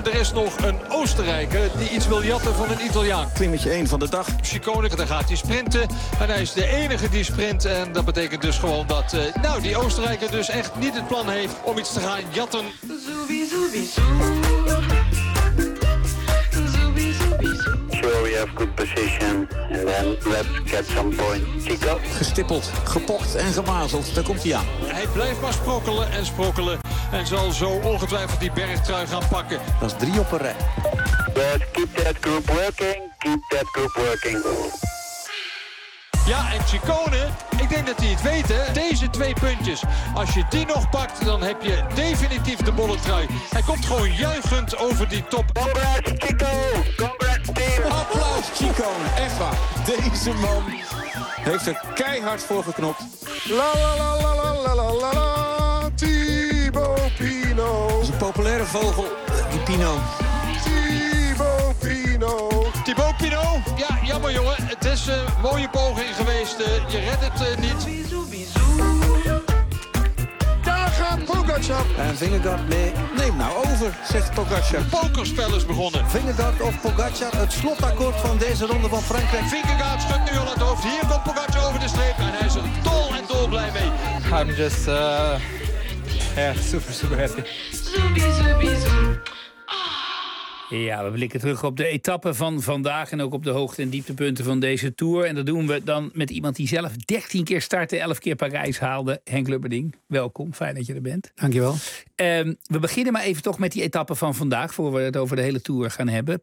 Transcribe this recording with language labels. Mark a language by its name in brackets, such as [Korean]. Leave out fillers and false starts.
[Dutch] Er is nog een Oostenrijker die iets wil jatten van een Italiaan. Klimmetje 1 van de dag. Ciccone, daar gaat hij sprinten. En hij is de enige die sprint. En dat betekent dus gewoon dat die Oostenrijker dus echt niet het plan heeft om iets te gaan jatten. [English] We have good position and then let's get some points. [Dutch] Chico. Gestippeld, gepokt en gemazeld. Daar komt hij aan. Hij blijft maar sprokkelen en sprokkelen. En zal zo ongetwijfeld die bergtrui gaan pakken. Dat is drie op een rij. [English] But keep that group working. Keep that group working. [Dutch] Ja, en Ciccone, ik denk dat die het weten. Deze twee puntjes, als je die nog pakt, dan heb je definitief de bollentrui. Hij komt gewoon juichend over die top. [English] Congrats, Chico. Congrats, team. [Dutch] Applaus, Ciccone. Echt waar. Deze man heeft er keihard voor geknopt. La la la la la la la la la. Thibaut Pinot. Dat is een populaire vogel, die Pinot. Thibaut Pinot, ja, jammer jongen. Het is een mooie poging geweest. Je redt het niet. Daar gaat Pogacar. En Vingegaard, nee, neem nou over, zegt Pogacar. Het pokerspel is begonnen. Vingegaard of Pogacar, het slotakkoord van deze ronde van Frankrijk. Vingegaard schudt nu al het hoofd. Hier komt Pogacar over de streep en hij is er dol en dol blij mee. [English] I'm just, super, super happy. [Dutch] Ja, we blikken terug op de etappen van vandaag en ook op de hoogte- en dieptepunten van deze Tour. En dat doen we dan met iemand die zelf 13 keer startte, 11 keer Parijs haalde. Henk Lubberding, welkom. Fijn dat je er bent. Dankjewel. We beginnen maar even toch met die etappen van vandaag, voor we het over de hele Tour gaan hebben.